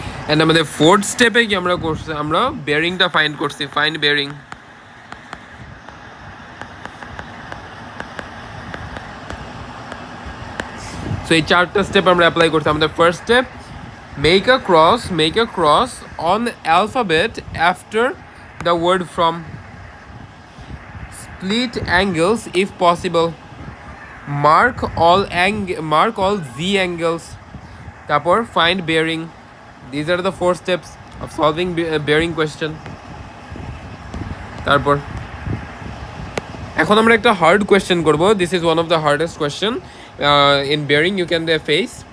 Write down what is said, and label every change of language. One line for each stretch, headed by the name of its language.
Bangla: And আমাদের fourth স্টেপে কি আমরা করছি, আমরা বেয়ারিংটা ফাইন্ড করছি,
English: Find bearing.
Bangla: সো এই চারটা স্টেপ আমরা অ্যাপ্লাই করছি।
English: আমাদের first step make a cross on the alphabet after the word from, split angles if possible, mark all z angles, তারপর find bearing. These are the 4 steps of solving bearing question.
Bangla: তারপর এখন আমরা একটা hard question করব।
English: This is one of the hardest question in bearing you can face.